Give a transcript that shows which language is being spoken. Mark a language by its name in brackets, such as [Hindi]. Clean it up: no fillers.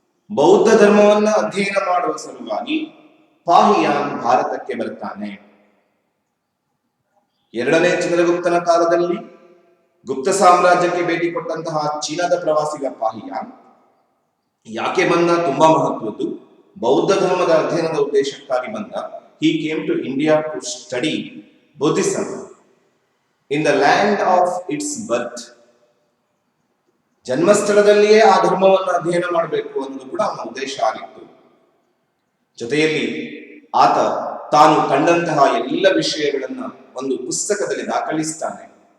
[Kannada] ಬೌದ್ಧ ಧರ್ಮವನ್ನ ಅಧ್ಯಯನ ಮಾಡುವ ಸಲುವಾಗಿ ಪಾಹಿಯಾನ್ ಭಾರತಕ್ಕೆ ಬರ್ತಾನೆ. ಎರಡನೇ ಚಂದ್ರಗುಪ್ತನ ಕಾಲದಲ್ಲಿ ಗುಪ್ತ ಸಾಮ್ರಾಜ್ಯಕ್ಕೆ ಭೇಟಿ ಕೊಟ್ಟಂತಹ ಚೀನಾದ ಪ್ರವಾಸಿಗ ಪಾಹಿಯಾನ್ ಯಾಕೆ ಬಂದ? ತುಂಬಾ ಮಹತ್ವದ್ದು. ಬೌದ್ಧ ಧರ್ಮದ ಅಧ್ಯಯನದ ಉದ್ದೇಶಕ್ಕಾಗಿ ಬಂದ. [English] He came to India to study Buddhism in the land of its birth. [Kannada] ಜನ್ಮಸ್ಥಳದಲ್ಲಿಯೇ ಆ ಧರ್ಮವನ್ನು ಅಧ್ಯಯನ ಮಾಡಬೇಕು ಅನ್ನೋದು ಕೂಡ ಅವನ ಉದ್ದೇಶ ಆಗಿತ್ತು. ಜೊತೆಯಲ್ಲಿ ಆತ ತಾನು ಕಂಡಂತಹ ಎಲ್ಲ ವಿಷಯಗಳನ್ನ ಒಂದು ಪುಸ್ತಕದಲ್ಲಿ ದಾಖಲಿಸ್ತಾನೆ.